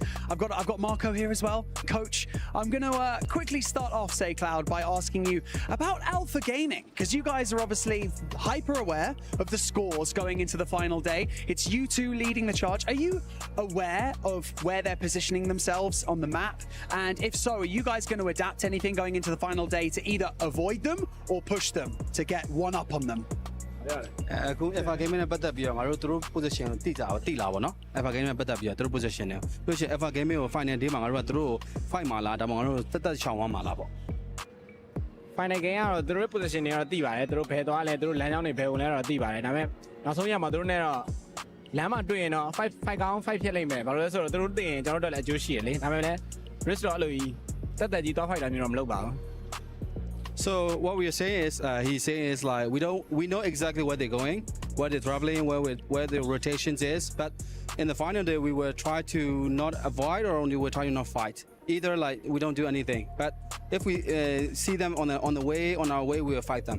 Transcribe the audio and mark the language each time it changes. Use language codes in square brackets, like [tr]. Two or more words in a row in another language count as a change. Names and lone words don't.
[en] I've got Marco here as well, coach. I'm going to quickly start off, SayCloud, by asking you about Alpha Gaming, because you guys are obviously hyper aware of the scores going into the final day. It's you two leading the charge. Are you aware of where they're positioning themselves on the map? And if so, are you guys going to adapt anything going into the final day to either avoid them or push them to get one up on them? [my] အခု Alpha Gaming နဲ့ပတ်သက်ပြီးတော့ငါတို့သူတို့ position ကိုတိလာပါတော့ Alpha Gaming နဲ့ပတ်သက်ပြီးတော့သူတို့ position နဲ့လို့ရှိရင် Alpha Gaming ကို [en] final day [my] မှာငါတို့ကသူတို့ fight မှာလားဒါမှမဟုတ်ငါတို့တက်ရှောင်သွားမှာလားပေါ့ [en] final game [my] ကတော့သူတို့ position တွေကတော့တိပါတယ်သူတို့ဘယ်သွားလဲသူတို့လမ်းကြောင်းတွေဘယ်ဝင်လဲတော့တိပါတယ်ဒါပေမဲ့နောက်ဆုံးရမှာသူတို့နဲ့တော့လမ်းမှာတွေ့ရင်တော့ fight ကောင်း fight ဖြစ်လိမ့်မယ်ဘာလို့လဲဆိုတော့သူတို့သိရင်ကျွန်တော်တို့လည်းအကျိုးရှိရလေဒါပေမဲ့လည်း risk တော့အဲ့လိုကြီးတက်ကြီးသွား fight တာမျိုးတော့မလုပ်ပါဘူး [en] So what we are saying is, he's saying is like we know exactly where they're going, where they're traveling, where the rotations is. But in the final day, we will try to not avoid or only we'll try to not fight. Either like we don't do anything. But if we see them on our way, we will fight them.